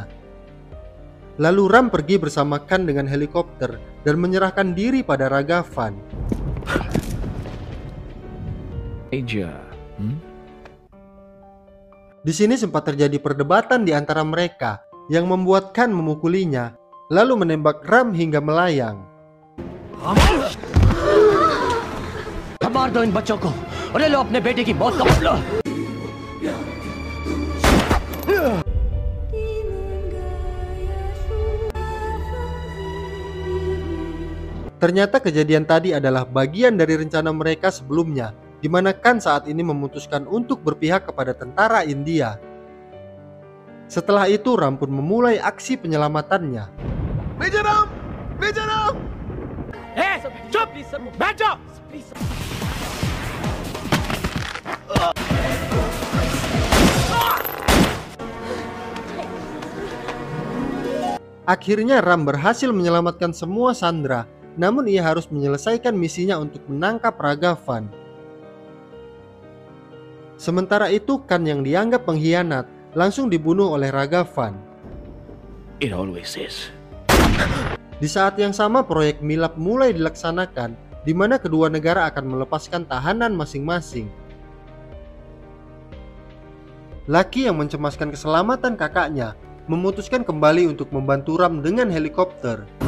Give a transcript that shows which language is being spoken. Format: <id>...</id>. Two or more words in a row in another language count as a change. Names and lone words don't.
<id>Lalu Ram pergi bersama Khan dengan helikopter dan menyerahkan diri pada Ragavan.</id> <hi>Aja.</hi> <id>Di sini sempat terjadi perdebatan di antara mereka yang membuat Khan memukulinya, lalu menembak Ram hingga melayang.</id> <hi>मार दो इन बच्चों को और ले लो अपने बेटे की मौत का बदला।</hi> <id>Ternyata kejadian tadi adalah bagian dari rencana mereka sebelumnya, di mana Khan saat ini memutuskan untuk berpihak kepada tentara India. Setelah itu Ram pun memulai aksi penyelamatannya.</id> <hi>चुप बैठ जाओ।</hi> <id>Akhirnya Ram berhasil menyelamatkan semua sandera, namun ia harus menyelesaikan misinya untuk menangkap Ragavan. Sementara itu Khan yang dianggap pengkhianat langsung dibunuh oleh Ragavan.</id> <en>It always is.</en> <id>Di saat yang sama proyek Milap mulai dilaksanakan, di mana kedua negara akan melepaskan tahanan masing-masing. Lucky yang mencemaskan keselamatan kakaknya memutuskan kembali untuk membantu Ram dengan helikopter.</id>